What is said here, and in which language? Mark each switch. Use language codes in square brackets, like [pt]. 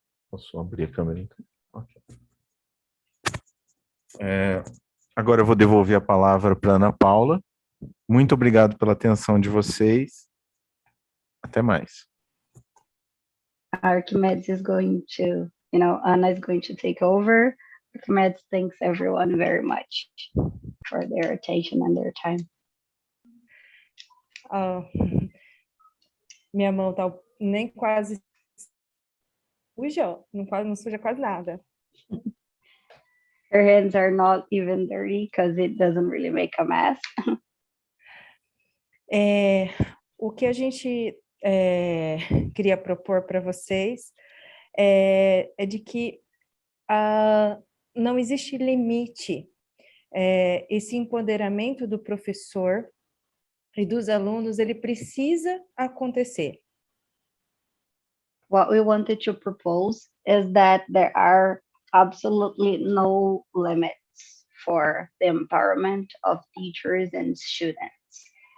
[pt] Posso abrir a câmera então? Okay. Agora eu vou devolver a palavra para Ana Paula. Muito obrigado pela atenção de vocês. Até mais. [en] Archimedes is going to, Anna is going to take over. Archimedes thanks everyone very much for their attention and their time. [pt] Minha mão tá nem quase suja, não suja quase nada. [en] Her hands are not even dirty because it doesn't really make a mess. [pt] O que a gente queria propor para vocês é de que não existe limite. Esse empoderamento do professor e dos alunos, ele precisa acontecer. [en] What we wanted to propose is that there are absolutely no limits for the empowerment of teachers and students.